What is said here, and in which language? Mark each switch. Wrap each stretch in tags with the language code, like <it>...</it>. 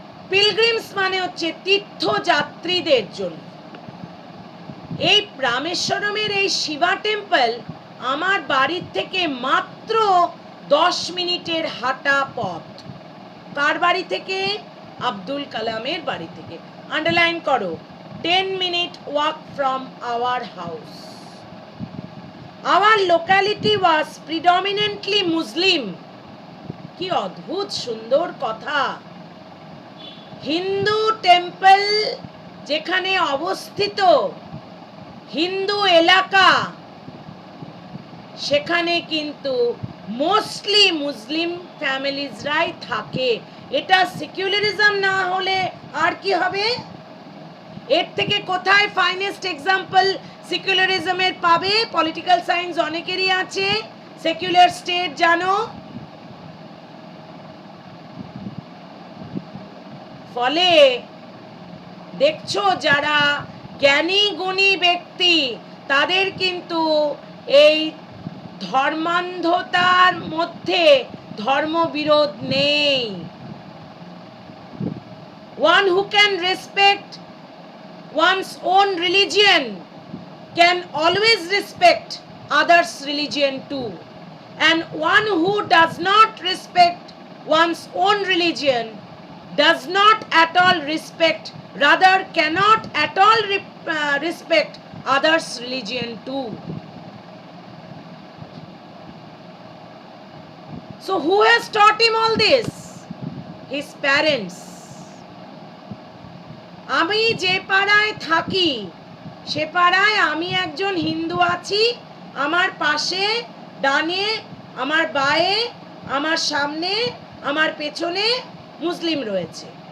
<bn>Pilgrims মানে হচ্ছে তীর্থযাত্রীদের জন্য। এই রামেশ্বরমের এই শিবা টেম্পল আমার বাড়ির থেকে মাত্র 10 মিনিটের হাঁটা পথ। কার বাড়ি থেকে? আব্দুল কালামের বাড়ি থেকে। আন্ডারলাইন করো,</bn> <en>10-minute walk from our house. Our locality was predominantly Muslim.</en> <bn>কি অদ্ভুত সুন্দর কথা। হিন্দু টেম্পল যেখানে অবস্থিত, হিন্দু এলাকা, সেখানে কিন্তু মোস্টলি মুসলিম ফ্যামিলিজরাই থাকে। এটা সেকুলারিজম না হলে আর কি হবে? এর থেকে কোথায় ফাইনেস্ট এক্সাম্পল সেকুলারিজমের পাবে? পলিটিক্যাল সায়েন্স অনেকেরই আছে। সেকুলার স্টেট জানো? ফলে দেখছো যারা জ্ঞানী গুণী ব্যক্তি, তাদের কিন্তু এই ধর্মান্ধতার মধ্যে ধর্মবিরোধ নেই।</bn> <en>One who can respect one's own religion can always respect others' religion too. And one who does not respect one's own religion does not at all respect, rather cannot at all respect others' religion too. So who has taught him all this? His parents.</en> <bn>আমি যে পাড়ায় থাকি সে পাড়ায় আমি একজন হিন্দু আছি, আমার পাশে, ডানে, আমার বায়ে, আমার সামনে, আমার পেছনে মুসলিম রয়েছে।</bn>